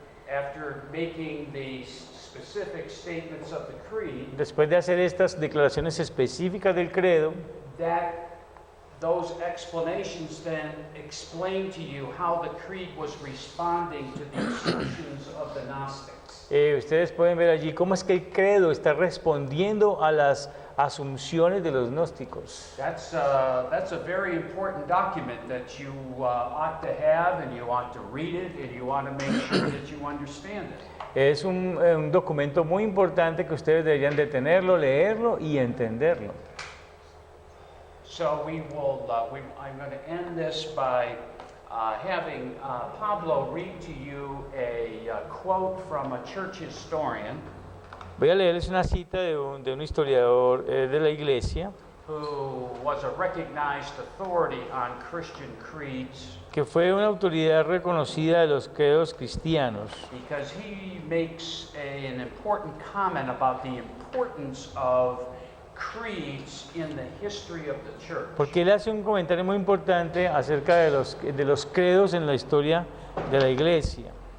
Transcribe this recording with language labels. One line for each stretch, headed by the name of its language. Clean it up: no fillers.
English: after making the specific statements of the creed,
Spanish: después de hacer estas declaraciones específicas del Credo,
English: those explanations then explain to you how the creed was responding to the assertions of the Gnostics.
Spanish: ustedes pueden ver allí cómo es que el Credo está respondiendo a las asunciones de los gnósticos.
English: That's a very important document that you ought to have, and you ought to read it, and you ought to make sure that you understand it.
Spanish: Es un documento muy importante que ustedes deberían de tenerlo, leerlo y entenderlo.
English: So I'm going to end this by having Pablo read to you a quote from a church historian
Spanish: Voy a leerles una cita de un historiador de la iglesia
English: who was a recognized authority on Christian creeds,
Spanish: que fue una autoridad reconocida de los credos cristianos,
English: because he makes an important comment about the importance of creeds in the history of the church.
Spanish: porque él hace un comentario muy importante acerca de los credos en la historia de la iglesia.